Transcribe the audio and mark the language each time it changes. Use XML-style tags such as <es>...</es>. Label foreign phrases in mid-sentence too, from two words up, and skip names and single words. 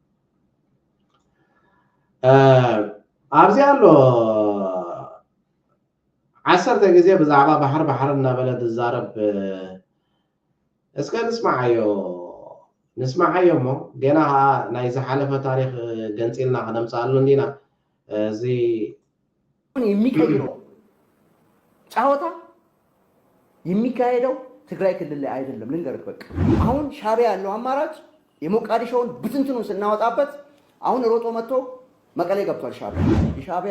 <ti>ኣብዚ ኣሎ 10 ግዜ ብዛዕባ ባሕር ባሕር እናበለ ትዛረብ እስከ ንስማዓዮ እሞ ገና ናይ ዝሓለፈ ታሪክ ገንፂልና ክነምፃሉ እንዲና እዚ</ti> <am>የሚቀይረው ጫወታ የሚካሄደው ትግራይ ክልል ላይ አይደለም ልንገርህ በቃ አሁን ሻዕቢያ ያለው አማራጭ የሞቃዲሾውን ብትንትኑን ስናወጣበት አሁን ሮጦ መጥቶ መቀሌ ገብቷል ሻዕቢያ የሻዕቢያ</am>